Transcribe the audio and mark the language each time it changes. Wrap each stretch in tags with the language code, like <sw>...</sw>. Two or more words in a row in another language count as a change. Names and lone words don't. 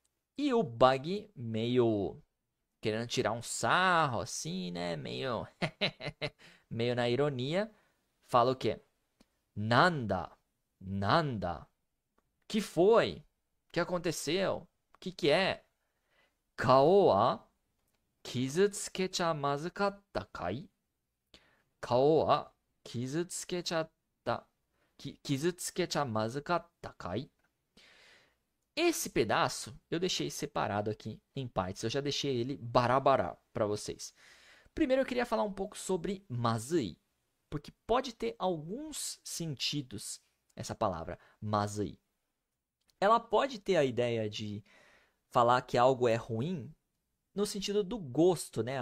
<pt>E o Bug, meio querendo tirar um sarro, assim, né? Meio, meio na ironia, fala o quê? Nanda, Nanda, que foi? Que aconteceu? Que é?</pt> <ja>顔は傷つけちゃまずかったかい? 顔は傷つけちゃ傷つけちゃまずかったかい?</ja> <pt>Esse pedaço eu deixei separado aqui em partes. Eu já deixei ele barabará para vocês. Primeiro eu queria falar um pouco sobre mazui, porque pode ter alguns sentidos essa palavra mazui. Ela pode ter a ideia de falar que algo é ruim no sentido do gosto, né?</pt>